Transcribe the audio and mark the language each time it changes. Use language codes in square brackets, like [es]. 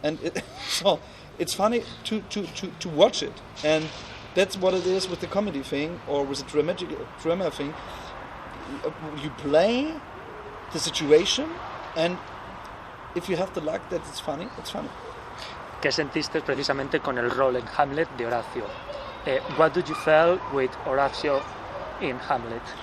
[en] And so it's funny to watch it. And that's what it is with the comedy thing or with the drama thing. You play the situation, and if you have the luck that it's funny, it's funny. [es] ¿Qué sentiste precisamente con el rol en Hamlet de Horacio? [en] What did you feel with Horacio in Hamlet?